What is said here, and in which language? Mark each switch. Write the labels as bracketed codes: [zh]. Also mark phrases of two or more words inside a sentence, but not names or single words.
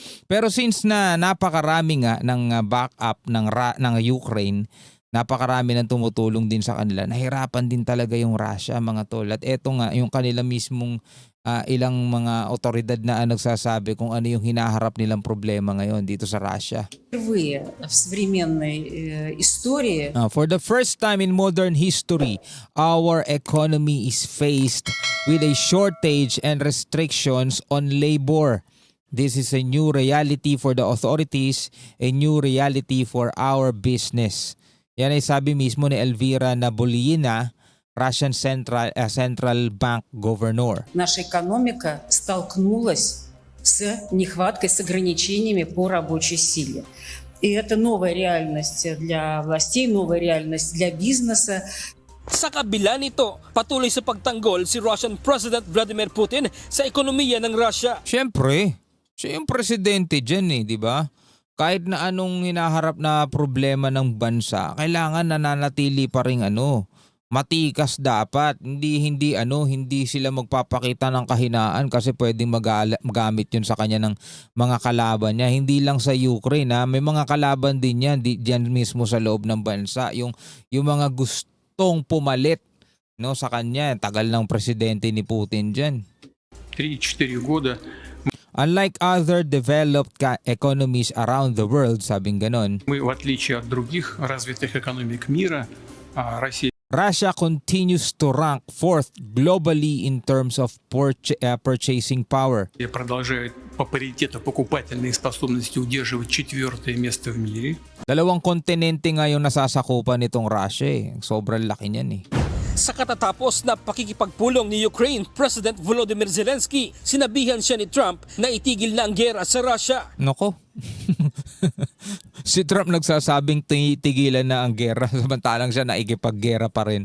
[tl] Pero since na napakarami nga ng backup ng Ukraine, napakarami nang tumutulong din sa kanila. Nahirapan din talaga yung Russia mga tol. At eto nga yung kanila mismong ilang mga otoridad na nagsasabi kung ano yung hinaharap nilang problema ngayon dito sa Russia. [ru] Впервые в современной истории [en] For the first time in modern history, our economy is faced with a shortage and restrictions on labor. This is a new reality for the authorities, a new reality for our business. [tl] Yan ay sabi mismo ni Elvira Nabiullina, [en] Russian Central Bank Governor. [ru] наша экономика столкнулась с нехваткой, с ограничениями по рабочей силе. И это новая реальность для властей, новая реальность для бизнеса. [tl] Sa kabila nito, patuloy sa pagtanggol si [en] Russian President [tl] Vladimir Putin sa ekonomiya ng Russia. Siyempre, siya yung presidente dyan di ba? Kahit na anong hinaharap na problema ng bansa, kailangan nananatili pa rin matikas dapat. Hindi sila magpapakita ng kahinaan kasi pwedeng magamit yun sa kanya ng mga kalaban niya. Hindi lang sa Ukraine may mga kalaban din yan diyan mismo sa loob ng bansa. Yung mga gustong pumalit sa kanya. Tagal ng presidente ni Putin dyan. [ru] 3-4 года [en] Unlike other developed economies around the world, [tl] sabing ganon, [ru] мы, в отличие от других развитых экономик мира, Россия [en] Russia continues to rank fourth globally in terms of purchasing power. [ru] продолжает по паритету покупательной способности удерживать 4-е место в мире. [tl] Dalawang kontinente nga yung nasasakupan nitong Russia Sobrang laki niyan Sa katatapos na pakikipagpulong ni [en] Ukraine President [tl] Volodymyr Zelensky, sinabihan siya ni Trump na itigil na ang giyera sa Russia. Nako. Si Trump nagsasabing tigilan na ang gera samantalang siya naikipaggera pa rin.